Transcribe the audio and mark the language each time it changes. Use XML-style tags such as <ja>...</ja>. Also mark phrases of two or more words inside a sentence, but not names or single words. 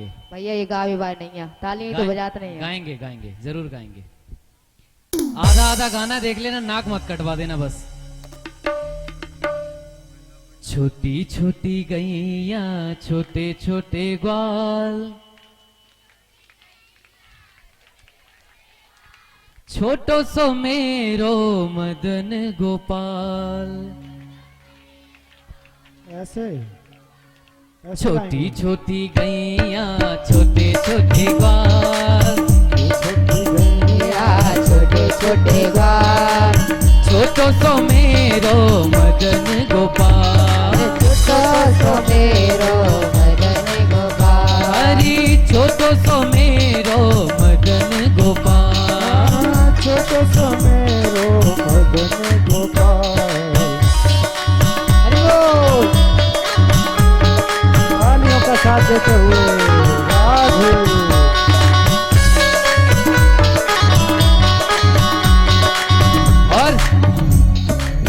<hi>भैया ये गावे बाय नहीं है, ताली तो बजाते नहीं है। गाएंगे गाएंगे जरूर गाएंगे। आधा आधा गाना देख लेना, नाक मत कटवा देना बस। छोटी छोटी गैया छोटे छोटे ग्वाल,</hi> <bra>छोटो सो मेरो मदन गोपाल।</bra> <hi>ऐसे छोटी छोटी गैया छोटे छोटे ग्वाल, छोटी गैया छोटे छोटे ग्वाल,</hi> <bra>छोटो सो मेरो मदन गोपाल, छोटो सो मेरो मदन गोपाल, हरी छोटो सो मेरो मदन गोपाल, छोटो सो मेरो मदन गोपाल।</bra> <hi>तालियों का साथ देते हुए राधे। और</hi>